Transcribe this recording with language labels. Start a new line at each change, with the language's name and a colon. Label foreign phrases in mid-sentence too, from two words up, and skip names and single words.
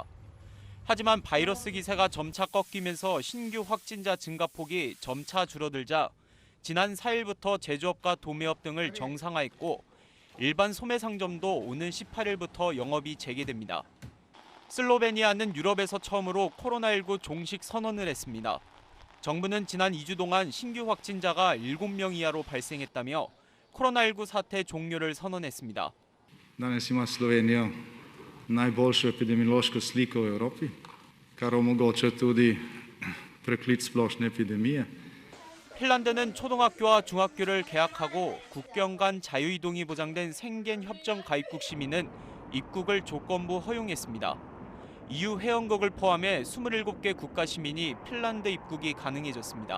Korean: 하지만 바이러스 기세가 점차 꺾이면서 신규 확진자 증가폭이 점차 줄어들자 지난 4일부터 제조업과 도매업 등을 정상화했고 일반 소매 상점도 오는 18일부터 영업이 재개됩니다. 슬로베니아는 유럽에서 처음으로 코로나19 종식 선언을 했습니다. 정부는 지난 2주 동안 신규 확진자가 7명 이하로 발생했다며 코로나19 사태 종료를 선언했습니다.
Slovenian: Danes ima Slovenija najboljšo epidemiološko sliko v Evropi, kar omogoča tudi preklic splošne epidemije.
Korean: 핀란드는 초등학교와 중학교를 개학하고 국경 간 자유이동이 보장된 생겐 협정 가입국 시민은 입국을 조건부 허용했습니다. EU 회원국을 포함해 27개 국가 시민이 핀란드 입국이 가능해졌습니다.